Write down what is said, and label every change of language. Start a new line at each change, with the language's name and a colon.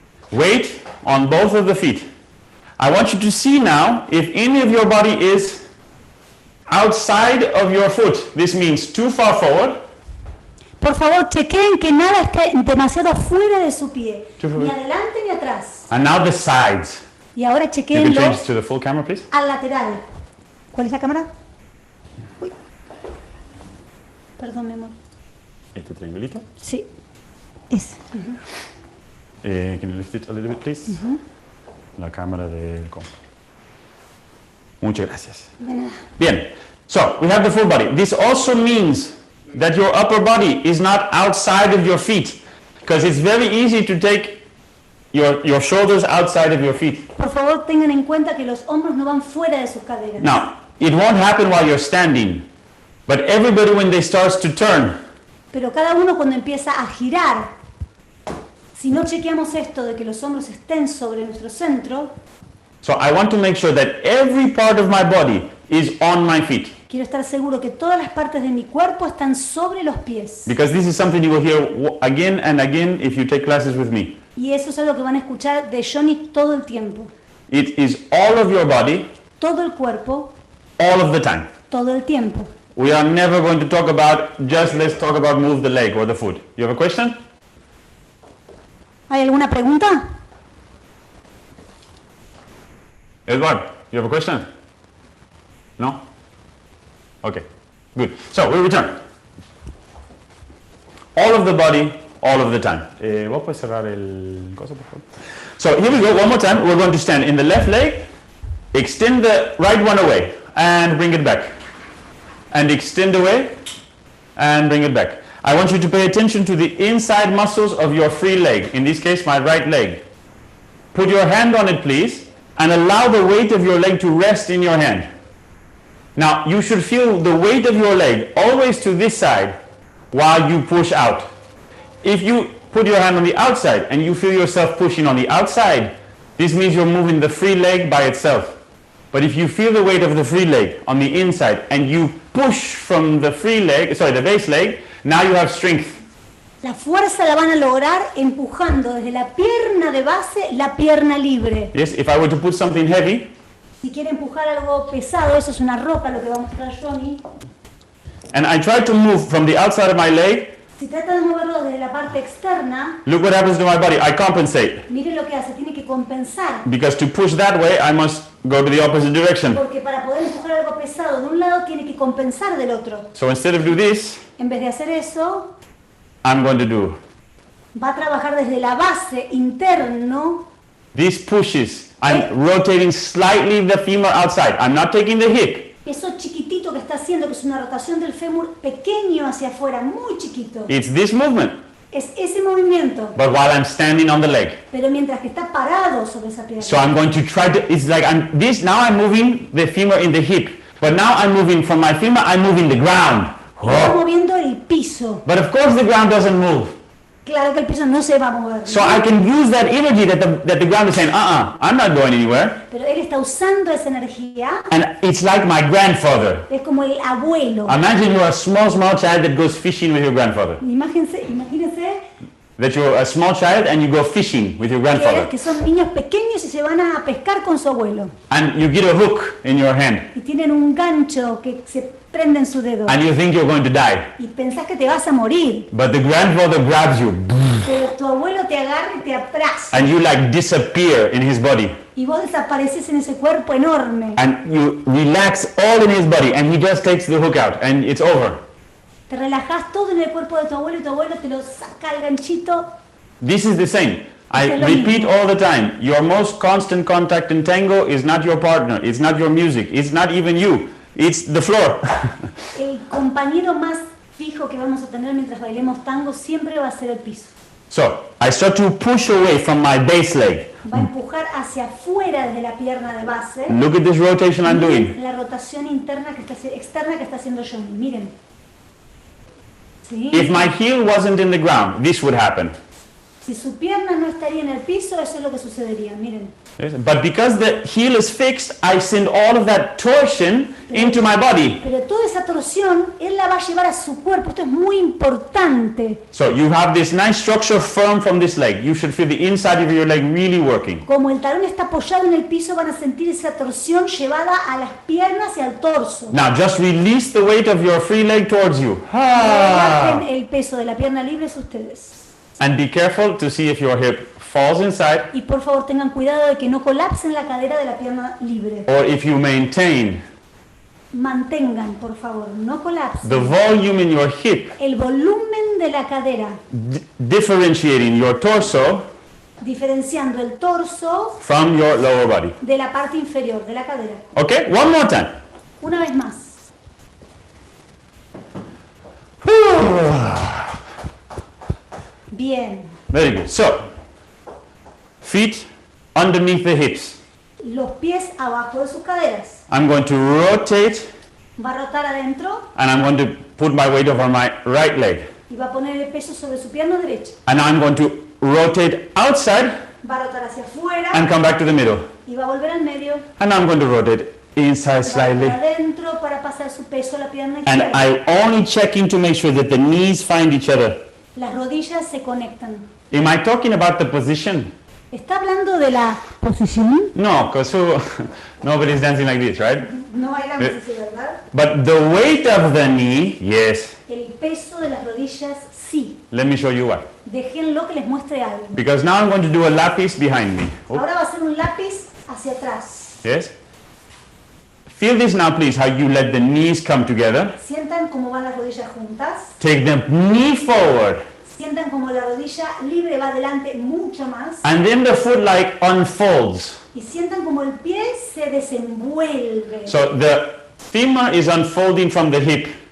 English: Weight on both of the feet. I want you to see now if any of your body is outside of your foot. This means too far forward.
Spanish: Por favor, chequeen que nada esté demasiado fuera de su pie. Sí, Ni adelante ni atrás.
English: And now the sides.
Spanish: Y ahora
English: You can
Spanish: chequeen
English: change to the full camera, please.
Spanish: al lateral. ¿Cuál es la cámara? Uy. Perdón, mi amor. Este triangulito. Sí. Ese.
English: Can you lift it a little bit, please?
Spanish: La cámara del compu. Muchas gracias. De nada. Bien.
English: So, we have the full body. This also means that your upper body is not outside of your feet, because it's very easy to take your shoulders outside of your feet.
Spanish: Por favor, tengan en cuenta que los hombros no van fuera de sus caderas.
English: Now, it won't happen while you're standing, but everybody when they starts to turn,
Spanish: Pero cada uno cuando empieza a girar, si no chequeamos esto de que los hombros estén sobre nuestro centro,
English: so I want to make sure that every part of my body is on my feet,
Spanish: quiero estar seguro que todas las partes de mi cuerpo están sobre los pies.
English: because this is something you will hear again and again if you take classes with me.
Spanish: Y eso es algo que van a escuchar de Jonny todo el tiempo.
English: It is all of your body,
Spanish: Todo el cuerpo,
English: all of the time.
Spanish: todo el tiempo.
English: We are never going to talk about just let's talk about move the leg or the foot. You have a question?
Spanish: ¿Hay alguna pregunta?
English: Edward, you have a question? No? Okay, good. So we return. All of the body, all of the time.
Spanish: ¿Vos puedes cerrar el coso, por favor?
English: So here we go, one more time. We're going to stand in the left leg, extend the right one away, and bring it back. And extend away, and bring it back. I want you to pay attention to the inside muscles of your free leg, in this case my right leg. Put your hand on it, please, and allow the weight of your leg to rest in your hand. Now, you should feel the weight of your leg always to this side while you push out. If you put your hand on the outside and you feel yourself pushing on the outside, this means you're moving the free leg by itself. But if you feel the weight of the free leg on the inside and you push from the the base leg, now you have strength.
Spanish: La fuerza la van a lograr empujando desde la pierna de base la pierna libre.
English: Yes, if I were to put something heavy,
Spanish: Si quiere empujar algo pesado, eso es una ropa, lo que va a mostrar Jonny.
English: and I try to move from the outside of my leg,
Spanish: Si trata de moverlo desde la parte externa,
English: look what happens to my body. I compensate.
Spanish: mire lo que hace, tiene que compensar.
English: Because to push that way, I must go to the opposite direction.
Spanish: Porque para poder empujar algo pesado de un lado, tiene que compensar del otro.
English: So instead of do this,
Spanish: En vez de hacer eso,
English: I'm going to do
Spanish: va a trabajar desde la base interno.
English: these pushes. I'm rotating slightly the femur outside. I'm not taking the hip.
Spanish: Eso chiquitito que está haciendo, que es una rotación del fémur pequeño hacia afuera, muy chiquito.
English: It's this movement.
Spanish: Es ese movimiento,
English: But while I'm standing on the leg.
Spanish: pero mientras que está parado sobre esa pierna.
English: So I'm going to try to, it's like now I'm moving the femur in the hip. But now I'm moving from my femur, I'm moving the ground.
Spanish: Está Oh. moviendo el piso.
English: But of course the ground doesn't move.
Spanish: Claro que el piso no se va a mover.
English: So I can use that energy that the ground is saying, I'm not going anywhere.
Spanish: Pero él está usando esa energía.
English: And it's like my grandfather.
Spanish: Es como el abuelo.
English: Imagine you're a small child that goes fishing with your grandfather.
Spanish: Imagínense
English: That you're a small child and you go fishing with your grandfather.
Spanish: que son niños pequeños y se van a pescar con su abuelo.
English: And you get a hook in your hand.
Spanish: Y tienen un gancho que se prende en su dedo.
English: And you think you're going to die.
Spanish: Y pensás que te vas a morir.
English: But the grandfather grabs you.
Spanish: Pero tu abuelo te agarra y te abraza.
English: And you like disappear in his body.
Spanish: Y vos desapareces en ese cuerpo enorme.
English: And you relax all in his body. And he just takes the hook out. And it's over.
Spanish: Te relajas todo en el cuerpo de tu abuelo y tu abuelo te lo saca el ganchito.
English: This is the same. I
Spanish: Es lo
English: repeat
Spanish: mismo.
English: all the time, your most constant contact in tango is not your partner, it's not your music, it's not even you, it's the floor.
Spanish: El compañero más fijo que vamos a tener mientras bailemos tango siempre va a ser el piso.
English: So, I start to push away from my base leg.
Spanish: Va a empujar hacia afuera desde la pierna de base.
English: Look at this rotation I'm doing.
Spanish: Miren la rotación externa que está haciendo Jonny. Miren. ¿Sí?
English: If my heel wasn't in the ground, this would happen.
Spanish: Si su pierna no estaría en el piso, eso es lo que sucedería. Miren.
English: Yes? But because the heel is fixed, I send all of that torsion into my body.
Spanish: Pero toda esa torsión, él la va a llevar a su cuerpo. Esto es muy importante.
English: So you have this nice structure firm from this leg. You should feel the inside of your leg really working.
Spanish: Como el talón está apoyado en el piso, van a sentir esa torsión llevada a las piernas y al torso.
English: Now just release the weight of your free leg towards you.
Spanish: Relajen el peso de la pierna libre es ustedes.
English: And be careful to see if your hip falls inside
Spanish: Y por favor tengan cuidado de que no colapsen la cadera de la pierna libre.
English: or if you maintain
Spanish: Mantengan, por favor, no colapsen.
English: the volume in your hip,
Spanish: El volumen de la cadera,
English: differentiating your torso
Spanish: diferenciando el torso
English: from your lower body.
Spanish: de la parte inferior de la cadera.
English: Okay, one more time.
Spanish: Una vez más. Bien.
English: Very good. So, feet underneath the hips.
Spanish: Los pies abajo de sus caderas.
English: I'm going to rotate
Spanish: Va a rotar adentro
English: and I'm going to put my weight over my right leg.
Spanish: y va a poner el peso sobre su pierna derecha.
English: And now I'm going to rotate outside
Spanish: Va a rotar hacia afuera
English: and come back to the middle.
Spanish: y va a volver al medio.
English: And now I'm going to rotate inside
Spanish: Va a
English: slightly.
Spanish: rotar adentro para pasar su peso a la pierna
English: And
Spanish: izquierda.
English: I'm only checking to make sure that the knees find each other.
Spanish: Las rodillas se conectan.
English: Am I talking about the position?
Spanish: ¿Está hablando de la posición?
English: No, because nobody's dancing like this, right?
Spanish: No bailamos así, ¿verdad?
English: But the weight of the knee, yes.
Spanish: El peso de las rodillas, sí.
English: Let me show you why.
Spanish: Déjenlo que les muestre algo.
English: Because now I'm going to do a lapis behind me. Oh,
Spanish: Ahora va a ser un lápiz hacia atrás.
English: yes. Feel this now, please, how you let the knees come together.
Spanish: Sientan cómo van las rodillas juntas.
English: Take the knee forward.
Spanish: Sientan como la rodilla libre va adelante mucho más.
English: And then the foot like unfolds.
Spanish: Y sientan como el pie se desenvuelve.
English: So the femur is unfolding from the hip.